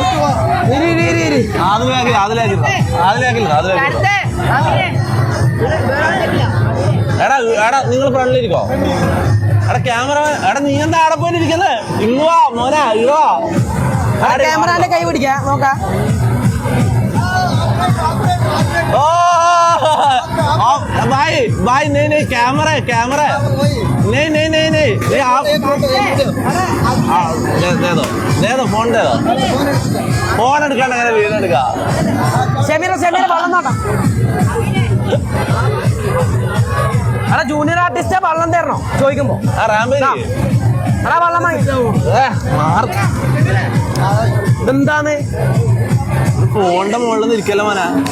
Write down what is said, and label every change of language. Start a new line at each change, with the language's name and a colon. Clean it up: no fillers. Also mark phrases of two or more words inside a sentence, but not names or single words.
Malayalam: എടാ നിങ്ങൾ ഫ്രണ്ടിലിരിക്കോ. എടാ ക്യാമറ എടാ നീ എന്താ അവിടെ പോയിട്ടിരിക്കുന്നത്? ഇങ്ങുവാ മോനാ ഇങ്ങുവാ. ക്യാമറന്റെ കൈ പിടിക്കാ നോക്കാം.
Hindi: भाई भाई नहीं कैमरा नहीं आप दे दो फोन फोन
Malayalam: എടുക്കാണ്ട് അങ്ങനെ വീഡിയോ എടുക്കാം. ഷമീറ വെള്ളം നോക്കാം. എടാ ജൂനിയർ ആർട്ടിസ്റ്റ് വെള്ളം തരണോ ചോദിക്കുമ്പോ എടാ വെള്ളം വാങ്ങി. ഇതെന്താന്ന് ഫോണിന്റെ മുകളിൽ നിന്ന് ഇരിക്കല്ലോ മോനാ.